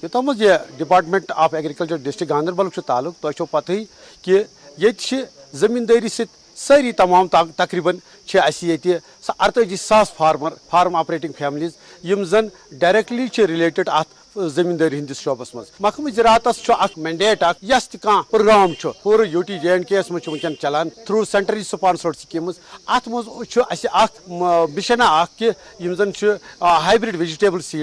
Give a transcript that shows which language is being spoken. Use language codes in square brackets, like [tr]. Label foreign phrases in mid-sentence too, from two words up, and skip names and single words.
[ks] یوٚتام یہ ڈپارٹمنٹ آف ایگریکلچر ڈسٹرکٹ گاندربل تعلق تۄہہِ چھو پتہٕے کہ ییٚتہِ چھِ زٔمیٖندٲری سۭتۍ سٲری تمام تقریباً چھِ اَسہِ ییٚتہِ 48,000 [en] farm operating families [ks] یِم زن ڈائریکٹلی چھِ رِلیٹڈ اتھ زٔمیٖندٲری ہٕنٛدِس شعبس منٛز محکمہٕ زراعتس چھُ اکھ مینڈیٹ اکھ یس تہِ کانٛہہ پروگرام چھُ پوٗرٕ UT JNK یس منٛز چھُ وٕنکٮ۪ن چلان [en] through centrally sponsored schemes [ks] اتھ منٛز چھُ اَسہِ اکھ مِشنہ اکھ کہ یِم زن چھِ [en] hybrid vegetable